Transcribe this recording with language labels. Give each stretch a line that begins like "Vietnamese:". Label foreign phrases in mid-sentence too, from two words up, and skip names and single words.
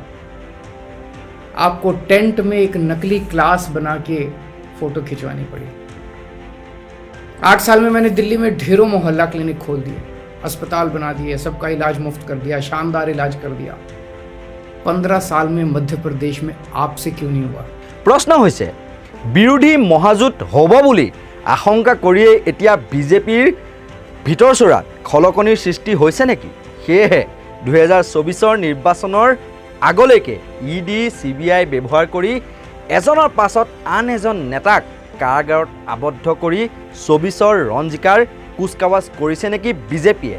Hindi: आपको टेंट में एक नकली क्लास बना के फ़ोटो खिंचवानी पड़ी। 8 साल में मैंने दिल्ली में ढेरों मोहल्ला क्लिनिक खोल दिए, अस्पताल बना दिए, सबका इलाज मुफ्त कर दिया, शानदार इलाज कर दिया। 15 साल में मध्य प्रदेश में आपसे क्यों नहीं हुआ?
Assamese: প্ৰশ্ন হৈছে বিৰোধী মহাজোঁট হ'ব বুলি আশংকা কৰিয়ে এতিয়া বিজেপিৰ ভিতৰচোৰাত খলকনিৰ সৃষ্টি হৈছে নেকি? সেয়েহে 2024 নিৰ্বাচনৰ আগলৈকে ইডি CBI ব্যৱহাৰ কৰি এজনৰ পাছত আন এজন নেতাক কাৰাগাৰত আবদ্ধ কৰি 24 ৰণ জিকাৰ কুচকাৱাজ কৰিছে নেকি বিজেপিয়ে?